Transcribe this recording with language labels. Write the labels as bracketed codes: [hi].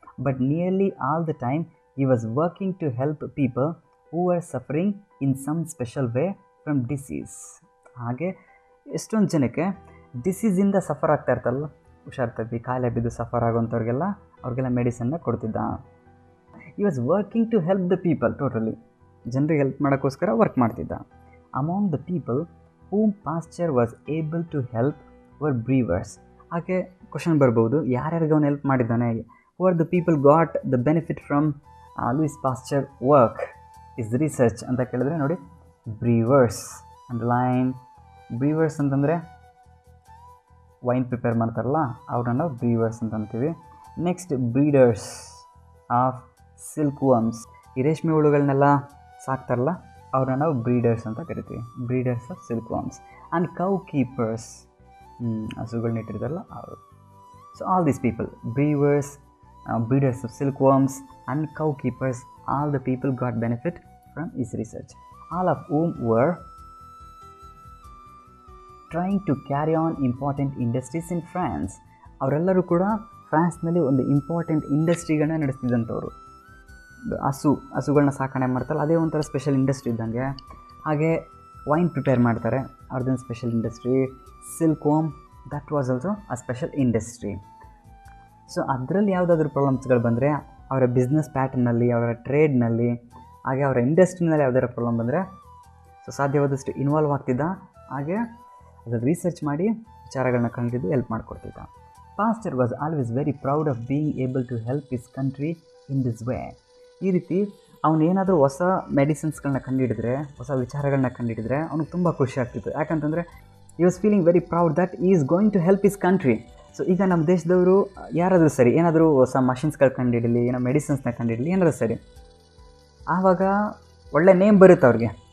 [en] But nearly all the time he was working to help people who were suffering in some special way from disease. [kn] ಹಾಗೆ ಎಷ್ಟೊಂದು ಜನಕ್ಕೆ ಡಿಸೀಸಿಂದ suffer ಆಗ್ತಾ ಇರ್ತಲ್ಲ, ಹುಷಾರ್ ತಪ್ಪಿ ಕಾಯಿಲೆ ಬಿದ್ದು suffer ಆಗೋಂಥವ್ರಿಗೆಲ್ಲ ಮೆಡಿಸನ್ನ ಕೊಡ್ತಿದ್ದ. [en] he was working to help the people, [kn] totally ಜನರಿಗೆ ಹೆಲ್ಪ್ ಮಾಡೋಕ್ಕೋಸ್ಕರ ವರ್ಕ್ ಮಾಡ್ತಿದ್ದ. [en] among the people whom Pasteur was able to help were brewers. [kn] ಹಾಗೆ ಕ್ವಶನ್ ಬರ್ಬೋದು, ಯಾರ್ಯಾರಿಗೆ ಅವನು ಹೆಲ್ಪ್ ಮಾಡಿದ್ದಾನೆ, [en] who are the people got the benefit from Louis Pasteur work is research [kn] ಅಂತ ಕೇಳಿದ್ರೆ ನೋಡಿ, ಬ್ರೀವರ್ಸ್ ಅಂಡರ್ಲೈನ್. ಬ್ರೀವರ್ಸ್ ಅಂತಂದರೆ ವೈನ್ ಪ್ರಿಪೇರ್ ಮಾಡ್ತಾರಲ್ಲ ಅವ್ರನ್ನ ನಾವು ಬ್ರೀವರ್ಸ್ ಅಂತ ಅಂತೀವಿ. [en] next breeders of silkworms, [kn] ಈ ರೇಷ್ಮೆ ಹುಳುಗಳನ್ನೆಲ್ಲ ಸಾಕ್ತಾರಲ್ಲ ಅವ್ರನ್ನ ನಾವು ಬ್ರೀಡರ್ಸ್ ಅಂತ ಕರಿತೀವಿ, breeders of silk worms. And cow keepers, ಹಸುಗಳನ್ನ ಇಟ್ಟಿರ್ತಾರಲ್ಲ ಅವರು. [en] So all these people, brewers, breeders of silkworms and cow keepers, all the people got benefit from his research, all of whom were trying to carry on important industries in France. [kn] ಅವರೆಲ್ಲರೂ ಕೂಡ ಫ್ರಾನ್ಸ್ನಲ್ಲಿ ಒಂದು important ಇಂಡಸ್ಟ್ರಿಗಳನ್ನ ನಡೆಸ್ತಿದ್ದಂಥವ್ರು. ಹಸುಗಳನ್ನ ಸಾಕಣೆ ಮಾಡ್ತಾರಲ್ಲ, ಅದೇ ಒಂಥರ special industry ಇದ್ದಂಗೆ. ಹಾಗೆ ವೈನ್ ಪ್ರಿಪೇರ್ ಮಾಡ್ತಾರೆ, ಅವ್ರದ್ದೊಂದು special industry. [en] Silkworm, that was also a special industry. [kn] So ಅದರಲ್ಲಿ ಯಾವುದಾದ್ರೂ ಪ್ರಾಬ್ಲಮ್ಸ್ಗಳು ಬಂದರೆ ಅವರ ಬಿಸ್ನೆಸ್ ಪ್ಯಾಟರ್ನಲ್ಲಿ, ಅವರ ಟ್ರೇಡ್ನಲ್ಲಿ, ಹಾಗೆ ಅವರ ಇಂಡಸ್ಟ್ರಿನಲ್ಲಿ ಯಾವುದಾದ್ರು ಪ್ರಾಬ್ಲಮ್ ಬಂದರೆ ಸೊ ಸಾಧ್ಯವಾದಷ್ಟು ಇನ್ವಾಲ್ವ್ ಆಗ್ತಿದ್ದ. ಹಾಗೆ ಅದ್ರಲ್ಲಿ ರಿಸರ್ಚ್ ಮಾಡಿ ವಿಚಾರಗಳನ್ನ ಕಂಡಿದ್ದು help ಮಾಡಿಕೊಡ್ತಿದ್ದ. [en] Pasteur was always very proud of being able to help his country in this way. [kn] ಈ ರೀತಿ ಅವನು ಏನಾದರೂ ಹೊಸ ಮೆಡಿಸಿನ್ಸ್ಗಳನ್ನ ಕಂಡುಹಿಡಿದ್ರೆ, ಹೊಸ ವಿಚಾರಗಳನ್ನ ಕಂಡುಹಿಡಿದ್ರೆ ಅವ್ನಿಗೆ ತುಂಬ ಖುಷಿ ಆಗ್ತಿತ್ತು. ಯಾಕಂತಂದರೆ [en] he was feeling very proud that he is going to help his country. [kn] So ಈಗ ನಮ್ಮ ದೇಶದವರು ಯಾರಾದರೂ ಸರಿ ಏನಾದರೂ ಹೊಸ ಮಷಿನ್ಸ್ಗಳು ಕಂಡುಹಿಡಲಿ, ಏನೋ ಮೆಡಿಸಿನ್ಸ್ನ ಕಂಡುಹಿಡಲಿ, ಏನಾದರೂ ಸರಿ, ಆವಾಗ ಒಳ್ಳೆ ನೇಮ್ ಬರುತ್ತೆ ಅವ್ರಿಗೆ.